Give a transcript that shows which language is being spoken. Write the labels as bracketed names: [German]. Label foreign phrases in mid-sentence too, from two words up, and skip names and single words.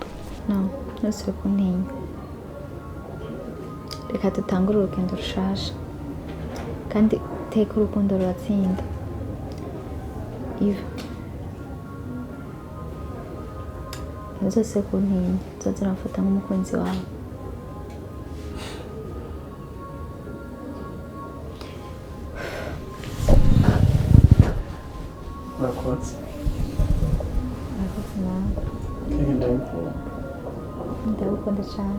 [Rundi] No, ntusubire kuntinya. Reka dutangure urugendo rushasha, kandi teka urukundo ruratsinda. Iva, ntuzose kuntinya, uzoze uramfata nk'umukunzi wawe. Urakoze. Urakoze nawe. Keke ndagukunda. Ndagukunda cyane.